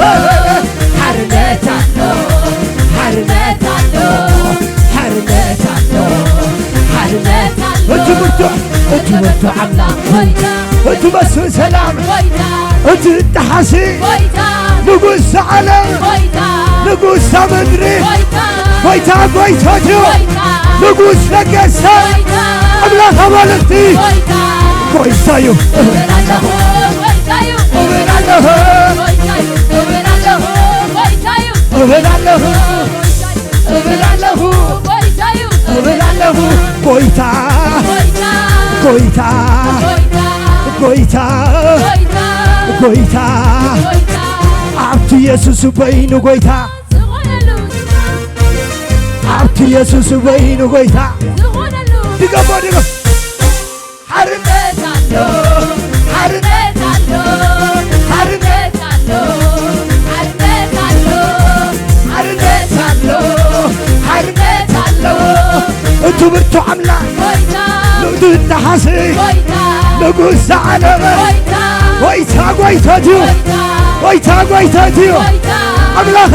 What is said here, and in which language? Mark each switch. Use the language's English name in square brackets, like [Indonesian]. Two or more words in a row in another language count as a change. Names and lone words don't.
[Tigrinya] ሓርነት ኣሎ ሓርነት ኣሎ ሓርነት ኣሎ ሓርነት ኣሎ እቲ ብርቱዕ እቲ ብርቱዕ ኣምላኽ እቲ መስፍን ሰላም እቲ እትሓሲ ንጉስ ዓለም ንጉስ ምድሪ ጌታ ጌቶት ንጉስ ነገሥታት ኣምላኽ ኣማልክቲ ጌታዩ [Amharic] እላለሁ እላለሁ እላለሁ እላለሁ እላለሁ [Tigrinya] ጌታ ጌታ ጌታ ጌታ ኣብቲ ኢየሱስ ወይኑ ጌታ ኣብቲ ኢየሱስ ወይኑ ጌታ ድገሞ ድገም ሓርነት ኣሎ ሓርነት ኣሎ ሓርነት ኣሎ ሓርነት ኣሎ ሓርነት ኣሎ ሓርነት ኣሎ እቲ ብርቱዕ ኣምላኽ ንእቱ እትሓሲ ንጉስ ዓለም ጌታ ጌቶት እዩ ጌታ ጌቶት እዩ ኣምላኽ